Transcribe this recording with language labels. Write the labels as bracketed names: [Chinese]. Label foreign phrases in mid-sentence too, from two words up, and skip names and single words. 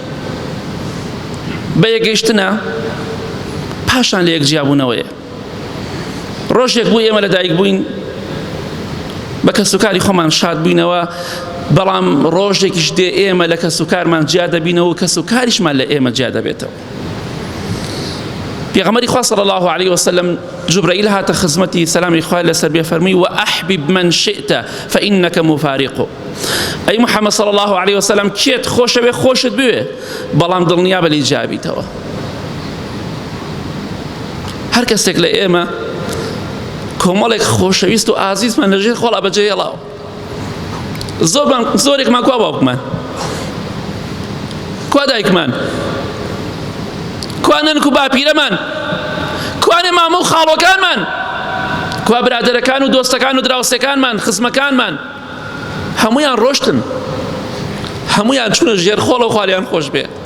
[Central Kurdish] بە یەکگەیشتنە پاشان لە یەکجیابوونەوەیە ڕۆژێک بوو ئێمە لەدایک بووین بە کەسوکاری خۆمان شاد بووینەوە بەڵام ڕۆژێکیش دێ ئێمە لە کەسوکارمان جیا دەبینەوە و کەسوکاریشمان لە ئێمە جیا دەبێتەوە پێغەمبەری خوا [Arabic] صلی الله عليه وسلم [Central Kurdish] جبرائیل هاتە خزمەتی سەلامی خوای لەسەر بێ فەرمووی [Arabic] وأحبب من شئت فإنك مفارقه [Central Kurdish] ئەی محەممەد [Arabic] صلی الله عليه وسلم [Central Kurdish] کێت خۆشەوێ خۆشت بوێ بەڵام دڵنیا بە لێجیا بیتەوە هەر کەسێک لە ئێمە کۆمەڵێک خۆشەویست و ئازیزمان لەژێر خۆڵا بەجێهێڵاوە زۆرێکمان کوا باوکمان کوا دایکمان کوا نەنک و باپیرەمان کوانێ مامە و خاڵۆکانمان کوا برادەرەکان و دۆستەکان و دراوسەکانمان خزمەکانمان هەمویان ڕۆشتن هەمویان چوونە ژێر خۆڵە و خوالیان خۆش بێ